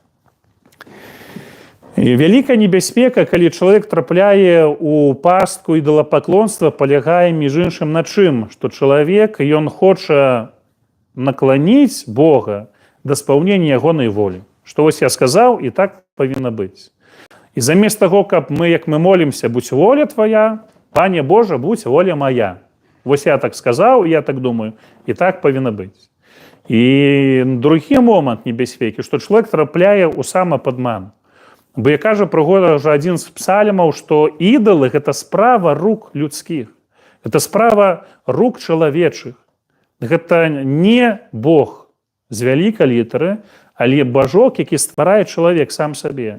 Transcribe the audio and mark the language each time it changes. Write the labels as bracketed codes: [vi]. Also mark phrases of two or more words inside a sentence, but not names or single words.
[be] І вялікая небяспека, калі чалавек трапляе ў пастку ідалапаклонства, палягае між іншым на чым, што чалавек, ён хоча накланіць Бога да спаўнення ягонай волі. Што вось я сказаў, і так павінна быць. І замест таго, каб як мы молімся, будь воля твоя, Пане Божа, будь воля моя. Вось я так сказаў, я так думаю, і так павінна быць. І другі момант небяспекі, што чалавек трапляе ў самападман. Бо я кажа прыгожа адзін з псальмаў, што ідалы – гэта справа рук людскіх. Гэта справа рук чалавечых. Гэта не Бог з вялікай літары, але бажок, які стварае чалавек сам сабе.